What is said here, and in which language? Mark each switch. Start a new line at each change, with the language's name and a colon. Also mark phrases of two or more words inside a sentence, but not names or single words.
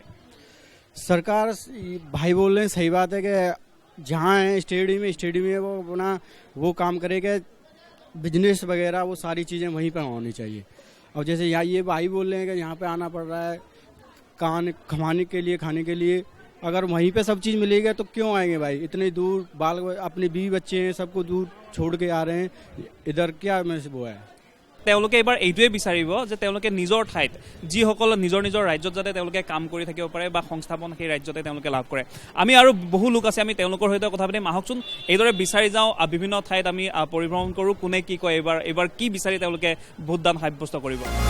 Hindi: सरकार भाई बोल रहे हैं, सही बात है कि जहाँ है स्टेडियम में वो अपना वो काम करेगा, बिजनेस वगैरह वो सारी चीज़ें वहीं पर होनी चाहिए। और जैसे यहाँ ये भाई बोल रहे हैं कि यहाँ पे आना पड़ रहा है खाने के लिए, अगर वहीं पे सब चीज़ मिलेगा तो क्यों आएंगे भाई? इतने दूर अपने बीवी बच्चे हैं, सबको दूर छोड़ के आ रहे हैं, इधर क्या में से वो है।
Assamese: তেওঁলোকে এইবাৰ এইটোৱে বিচাৰিব যে তেওঁলোকে নিজৰ ঠাইত যিসকল নিজৰ নিজৰ ৰাজ্যত যাতে তেওঁলোকে কাম কৰি থাকিব পাৰে বা সংস্থাপন সেই ৰাজ্যতে তেওঁলোকে লাভ কৰে। আমি আৰু বহু লোক আছে, আমি তেওঁলোকৰ সৈতে কথা পাতিম। আহকচোন এইদৰে বিচাৰি যাওঁ, বিভিন্ন ঠাইত আমি পৰিভ্ৰমণ কৰোঁ, কোনে কি কয়, এইবাৰ কি বিচাৰি তেওঁলোকে ভোটদান সাব্যস্ত কৰিব।